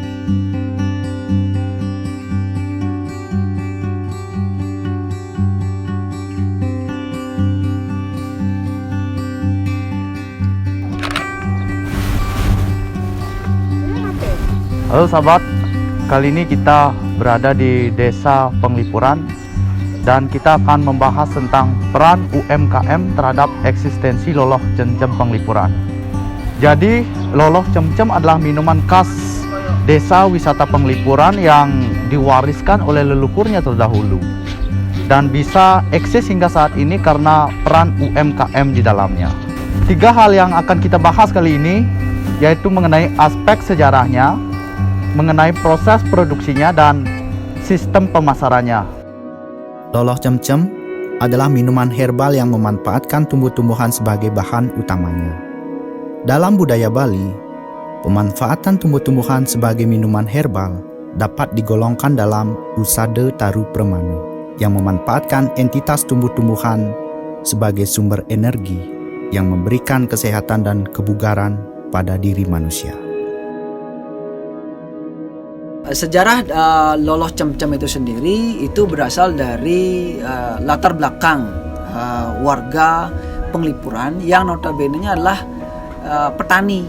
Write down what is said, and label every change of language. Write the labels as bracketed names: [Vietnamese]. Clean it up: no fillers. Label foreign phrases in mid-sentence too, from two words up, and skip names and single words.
[Indonesian] Halo sahabat, kali ini kita berada di Desa Penglipuran dan kita akan membahas tentang peran UMKM terhadap eksistensi loloh cemcem Penglipuran. Jadi, loloh cemcem adalah minuman khas Desa Wisata Penglipuran yang diwariskan oleh leluhurnya terdahulu dan bisa eksis hingga saat ini karena peran UMKM di dalamnya. 3 hal yang akan kita bahas kali ini yaitu mengenai aspek sejarahnya, mengenai proses produksinya, dan sistem pemasarannya. Loloh cemcem adalah minuman herbal yang memanfaatkan tumbuh-tumbuhan sebagai bahan utamanya. Dalam budaya Bali, pemanfaatan tumbuh-tumbuhan sebagai minuman herbal dapat digolongkan dalam usada taru permanu yang memanfaatkan entitas tumbuh-tumbuhan sebagai sumber energi yang memberikan kesehatan dan kebugaran pada diri manusia. Sejarah loloh cemcem itu sendiri itu berasal dari latar belakang warga Penglipuran yang notabene-nya adalah petani.